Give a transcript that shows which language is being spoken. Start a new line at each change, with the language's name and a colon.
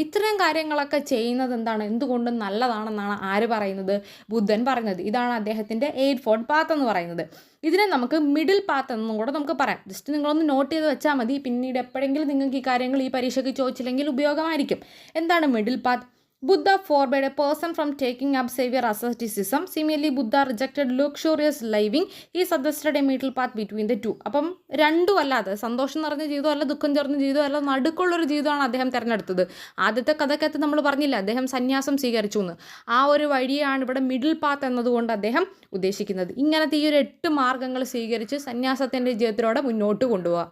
Malayalam: ഇത്രയും കാര്യങ്ങളൊക്കെ ചെയ്യുന്നത് എന്താണ്, എന്തുകൊണ്ടും നല്ലതാണെന്നാണ് ആര് പറയുന്നത്, ബുദ്ധൻ പറയുന്നത്. ഇതാണ് അദ്ദേഹത്തിൻ്റെ 8-fold path എന്ന് പറയുന്നത്. ഇതിനെ നമുക്ക് മിഡിൽ പാത്ത് എന്നും കൂടെ നമുക്ക് പറയാം. ജസ്റ്റ് നിങ്ങളൊന്ന് നോട്ട് ചെയ്ത് വെച്ചാൽ മതി. പിന്നീട് എപ്പോഴെങ്കിലും നിങ്ങൾക്ക് ഈ കാര്യങ്ങൾ ഈ പരീക്ഷയ്ക്ക് ചോദിച്ചില്ലെങ്കിൽ ഉപയോഗമായിരിക്കും. എന്താണ് middle path?
English: Buddha forbade a person from taking up severe asceticism. Similarly, Buddha rejected luxurious living. He suggested a middle path between the two.
Malayalam: അപ്പം രണ്ടും അല്ലാതെ സന്തോഷം നിറഞ്ഞ ജീവിതമല്ല, ദുഃഖം ചേർന്ന ജീവിതമല്ല, നടുക്കുള്ളൊരു ജീവിതമാണ് അദ്ദേഹം തിരഞ്ഞെടുത്തത്. ആദ്യത്തെ കഥക്കകത്ത് നമ്മൾ പറഞ്ഞില്ല അദ്ദേഹം സന്യാസം സ്വീകരിച്ചു എന്ന്. ആ ഒരു വഴിയാണ് ഇവിടെ മിഡിൽ പാത്ത് എന്നതുകൊണ്ട് അദ്ദേഹം ഉദ്ദേശിക്കുന്നത്. ഇങ്ങനത്തെ ഈ ഒരു 8 മാർഗ്ഗങ്ങൾ സ്വീകരിച്ച് സന്യാസത്തിൻ്റെ ജീവിതത്തിലൂടെ മുന്നോട്ട് കൊണ്ടുപോകുക.